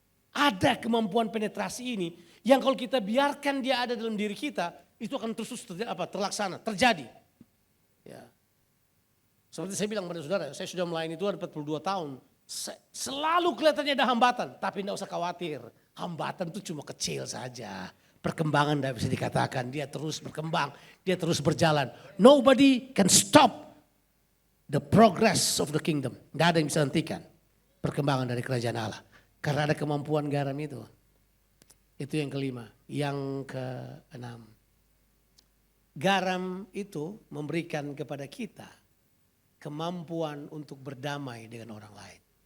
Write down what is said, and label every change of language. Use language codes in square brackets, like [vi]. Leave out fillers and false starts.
[id] Ada kemampuan penetrasi ini yang kalau kita biarkan dia ada dalam diri kita, itu akan terus terlaksana, terjadi. Ya. Seperti saya bilang pada saudara, saya sudah melayani Tuhan 42 tahun. Selalu kelihatannya ada hambatan, tapi tidak usah khawatir. Hambatan itu cuma kecil saja. Perkembangan tidak bisa dikatakan, dia terus berkembang, dia terus berjalan. [en] Nobody can stop the progress of the kingdom. [id] Tidak ada yang bisa hentikan perkembangan dari kerajaan Allah. Karena ada kemampuan garam itu. Itu yang kelima. Yang keenam. Garam itu memberikan kepada kita kemampuan untuk berdamai dengan orang lain.